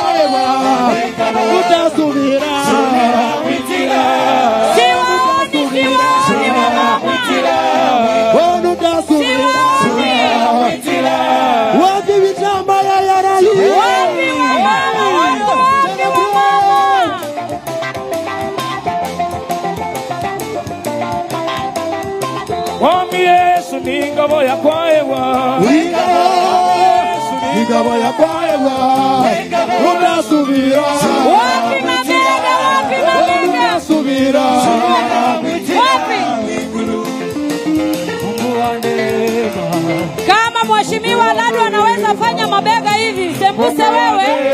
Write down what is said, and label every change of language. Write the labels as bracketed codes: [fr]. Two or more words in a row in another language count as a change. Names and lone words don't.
[sw] Tutasubira. Siwaoni wamama. Wapi vitamba ya yarali? Wapi wamama? [luy] Mwami Yesu ni ngabo ya kwaewa. Ingabo ya kwaewa. Tunasubira. [sw] Wapi mabega? Wapi mabega? Tunasubira. Wapi? Kama mheshimiwa Ladu anaweza fanya mabega hivi, sembuse wewe.